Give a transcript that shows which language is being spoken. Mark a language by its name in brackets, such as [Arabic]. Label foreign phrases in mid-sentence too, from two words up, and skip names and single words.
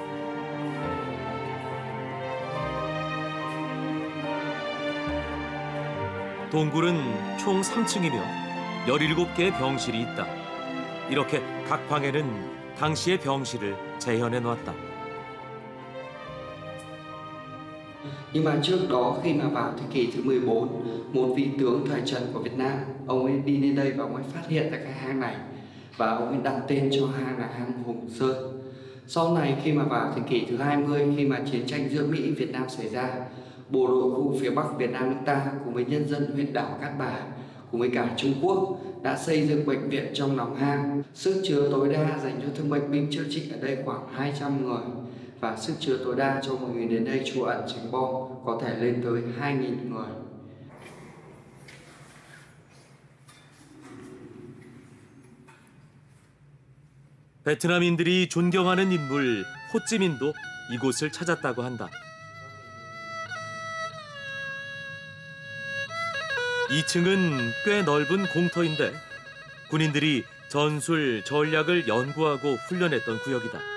[Korean] 동굴은 총 3층이며 17개의 병실이 있다. 이렇게 각 방에는 당시의 병실을 재현해 놓았다. [Vietnamese] Nhưng mà trước đó khi mà vào thế kỷ thứ 14, một vị tướng thời Trần của Việt Nam, ông ấy đi lên đây và ông ấy phát hiện ra cái hang này và ông ấy đặt tên cho hang là hang Hùng Sơn. Sau này khi mà vào thế kỷ thứ 20, khi mà chiến tranh giữa Mỹ Việt Nam xảy ra, bộ đội khu phía Bắc Việt Nam nước ta cùng với nhân dân huyện đảo Cát Bà cùng với cả Trung Quốc đã xây dựng bệnh viện trong lòng hang. Sức chứa tối đa dành cho thương bệnh binh chữa trị ở đây khoảng 200 người và sức chứa tối đa cho mọi người đến đây trú ẩn tránh bom có thể lên tới 2.000 người. [Korean] 베트남인들이 존경하는 인물 호찌민도 이곳을 찾았다고 한다. 2층은 꽤 넓은 공터인데 군인들이 전술, 전략을 연구하고 훈련했던 구역이다.